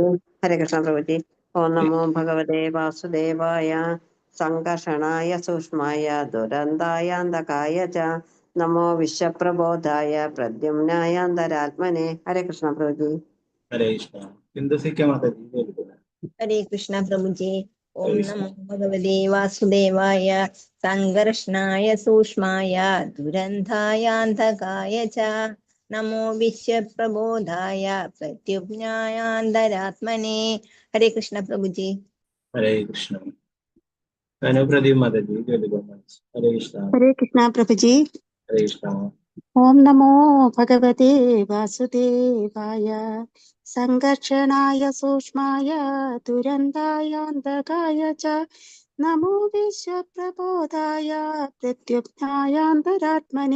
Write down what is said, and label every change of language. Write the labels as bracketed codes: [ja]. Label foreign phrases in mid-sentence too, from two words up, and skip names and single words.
[sa] ഹരേ കൃഷ്ണ പ്രഭുജി. ഓം നമോ ഭഗവതേ വാസുദേവായ സംഘർഷണായ സൂക്ഷ്മായ ദുരന്തായാന്തകായ ച നമോ വിശ്വപ്രബോധായ പ്രദ്യുമ്നായ അന്തരാത്മനെ. ഹരേ കൃഷ്ണ പ്രഭുജി. ഹരേ കൃഷ്ണ. [ml] ബിന്ദുസിക്ക മാതാജി ചൊല്ലിക്കൊള്ളൂ. [sa] हरे कृष्णा प्रभु जी। ओम हरे कृष्ण. नमो भगवते वासुदेवाय संकर्षणाय सूक्ष्माय दुरंधायान्तकाय च नमो विश्वप्रबोधाय प्रत्युज्ञायान्तरात्मने। हरे कृष्ण प्रभु जी। ഹരേ കൃഷ്ണ. [ml] അനുപ്രദീപ് മാതാജി ചൊല്ലിക്കൊള്ളൂ. [sa] ഹരേ കൃഷ്ണ. ഹരേ കൃഷ്ണ പ്രഭുജി. ഹരേ കൃഷ്ണ. ഓം നമോ ഭഗവതേ വാസുദേവായ സംഘർഷണായ സൂക്ഷ്മായ ദുരന്തായാന്തകായ ച നമോ വിശ്വപ്രബോധായ പ്രത്യുത്ഥായാന്തരാത്മനെ.